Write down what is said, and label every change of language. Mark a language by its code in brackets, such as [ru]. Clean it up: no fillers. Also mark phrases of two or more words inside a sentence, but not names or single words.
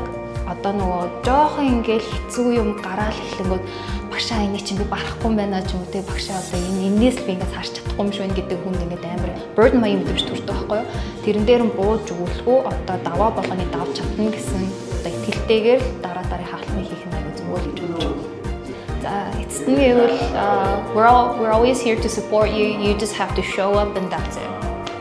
[mn] Одоо нөгөө жоохон ингээл хэцүү юм гараал эхлэнгүүд багшаа энийг чинь би барахгүй юм байна ч юм уу те багшаа одоо энээс л би ингээд цааш чадахгүй юм шиг байна гэдэг хүнд ингээд амар burden маяг мэдвч төрдөг байхгүй юу. Тэрэн дээр нь бууж өгүүлэхгүй одоо даваа болгоны давж чадна гэсэн одоо итгэлтэйгээр дараа дараагийн алхмыг хийх нь аюу зүгээр гэж бодож байна. За эцэст нь гэвэл [en] we're always here to support you. You just have to show up and that's it.